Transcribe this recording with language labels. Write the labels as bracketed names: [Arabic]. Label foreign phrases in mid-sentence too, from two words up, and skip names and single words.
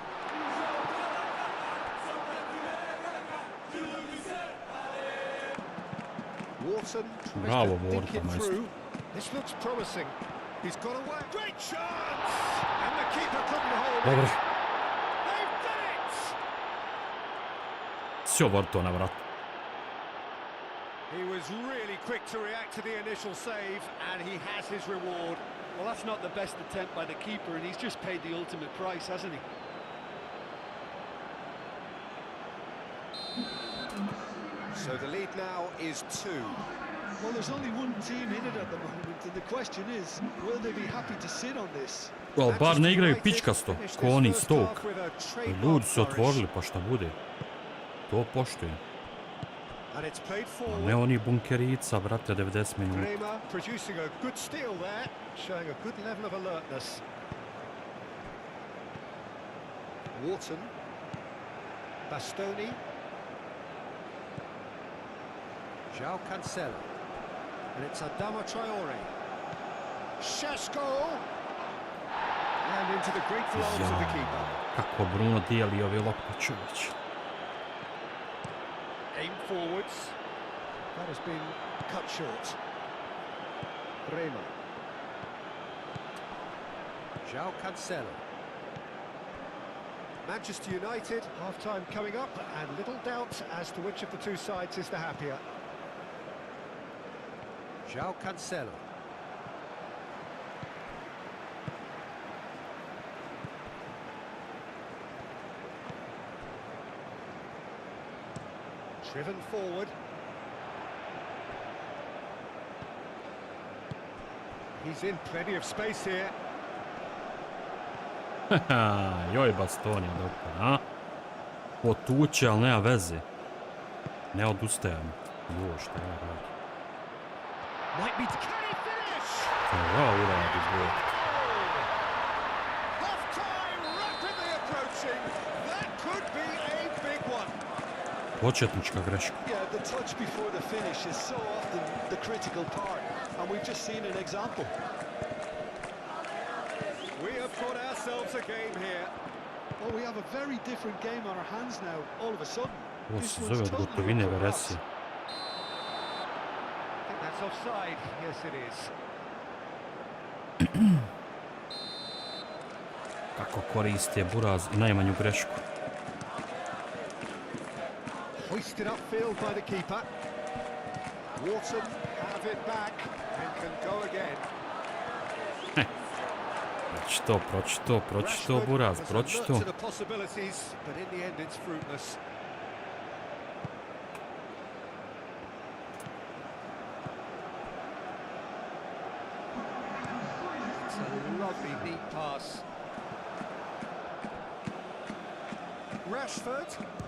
[English] Wharton tries [Bosnian] Bravo, [English] to dink [Bosnian] Wharton, [English] it [Bosnian] maestro. [English] through. This looks promising. He's got away. Great chance! And the keeper couldn't hold [Bosnian] Dobro. [English] it. They've done it! [Bosnian] Sve Vortona, brat. [English] He was really quick to react to the initial save, and he has his reward. Well, that's not the best attempt by the keeper, and he's just paid the ultimate price, hasn't he? So the lead now is 2. Well, there's only one team in it at the moment, and the question is, will they be happy to sit on this? Well, [Bosnian] bar ne igraju pičkasto, ko oni Stoke. Ljudi su otvorili, pa šta bude. To poštujem. [English] And it's played [Bosnian] A [English] forward. [Bosnian] ne oni bunkerica, brate, 90 minuta. [English] Kramer producing a good steal there, showing a good level of alertness. Wharton. Bastoni. João Cancelo. And it's Adama Traore. Šeško! And into the grateful arms of the keeper. [Bosnian] Kako Bruno dijeli ove lopte, čovječ. [English] Aim forwards. That has been cut short. Rema. João Cancelo. Manchester United, half-time coming up, and little doubt as to which of the two sides is the happier. João Cancelo. Driven forward. He's in plenty of space here. [Bosnian] Joj, Bastoni, doktor, a? Potuče, ali nema veze. Ne odustajem. Jo, šta ja radim? [English] Might be. Can he finish? [Bosnian] Ja uradi, bog. [English] Half time rapidly approaching. That could be a big one. [Bosnian] Početnička greška. [English] Yeah, the touch before the finish is so often the critical part, and we've just seen an example. We have got ourselves a game here. Oh, we have a very different game on our hands now, all of a sudden. [Bosnian] Ovo [English] This [Bosnian] se [English] one's [Bosnian] zove od [English] totally [Bosnian] gotovine [English] up for [Bosnian] veresije. [English] grabs. I think that's offside. Yes, it is. [Bosnian] Kako koriste Buraz i najmanju grešku. [English] Hoisted upfield by the keeper. Wharton have it back and can go again. [Bosnian] Proći to, Buraz, [English] Rashford [Bosnian] proći [English] has [Bosnian] to. [English] alert to the possibilities, but in the end it's fruitless. It's a lovely neat pass. Rashford.